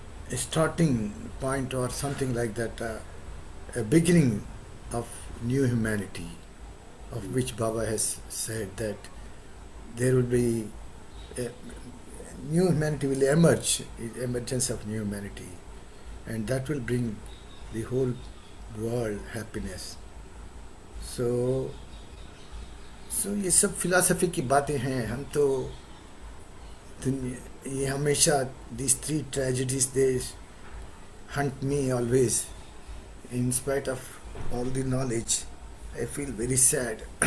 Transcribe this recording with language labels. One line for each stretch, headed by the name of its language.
English: a starting point or something like that, a beginning of new humanity, of which Baba has said that there will be a new humanity will emerge, emergence of new humanity, and that will bring the whole world happiness.
Hindi: So ये सब philosophy की बातें हैं. हम तो ये हमेशा
English: these three tragedies they hunt me always. In spite of all the knowledge, I feel very sad.